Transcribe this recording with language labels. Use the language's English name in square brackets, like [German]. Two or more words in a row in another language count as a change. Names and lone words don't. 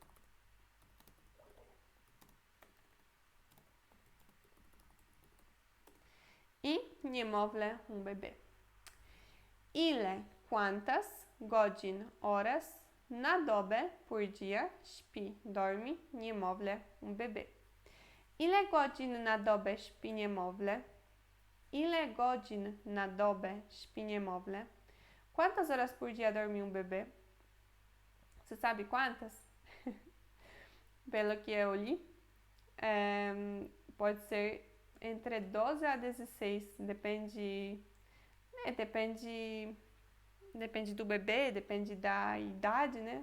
[Portuguese] E niemowlę, um bebê. Ile, quantas, godzin, horas, [Polish] na dobę, [Portuguese] por dia, śpi, dorme, niemowlę, um bebê. [Polish] Ile godzin na dobę śpi niemowlę? Ile godzin na dobę śpi niemowlę? [Portuguese] Quantas horas por dia dorme um bebê? Você sabe quantas? Pelo que eu li, pode ser entre 12 a 16, depende do bebê, depende da idade, né?